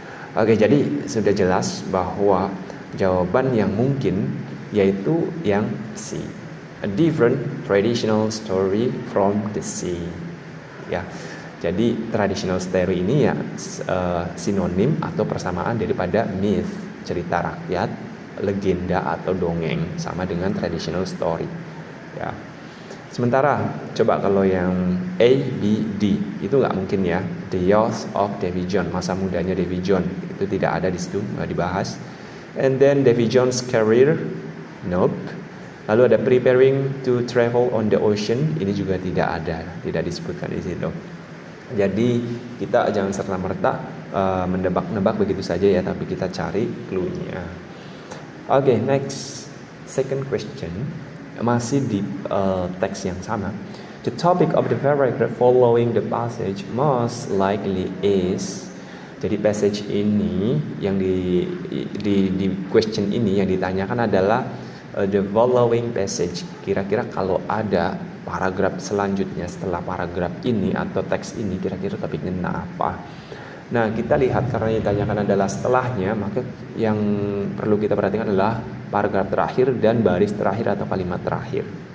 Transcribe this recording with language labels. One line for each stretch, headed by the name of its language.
Indonesian: Oke, jadi sudah jelas bahwa jawaban yang mungkin yaitu yang C.
English: A different traditional story from the sea.
Indonesian: Ya. Jadi traditional story ini ya sinonim atau persamaan daripada myth, cerita rakyat, legenda atau dongeng, sama dengan traditional story. Ya. Sementara coba kalau yang A, B, D itu nggak mungkin ya.
English: The youth of Davy Jones,
Indonesian: masa mudanya Davy Jones itu tidak ada di situ, nggak dibahas.
English: And then Davy Jones' career, nope.
Indonesian: Lalu ada
English: preparing to travel on the ocean,
Indonesian: ini juga tidak ada, tidak disebutkan di situ. Jadi kita jangan serta-merta mendebak-nebak begitu saja ya, tapi kita cari clue-nya. Oke,
English: next, second question,
Indonesian: masih di teks yang sama.
English: The topic of the paragraph following the passage most likely is.
Indonesian: Jadi passage ini yang di question ini yang ditanyakan adalah
English: the following passage.
Indonesian: Kira-kira kalau ada paragraf selanjutnya setelah paragraf ini atau teks ini, kira-kira topiknya apa? Nah, kita lihat karena yang ditanyakan adalah setelahnya, maka yang perlu kita perhatikan adalah paragraf terakhir dan baris terakhir atau kalimat terakhir.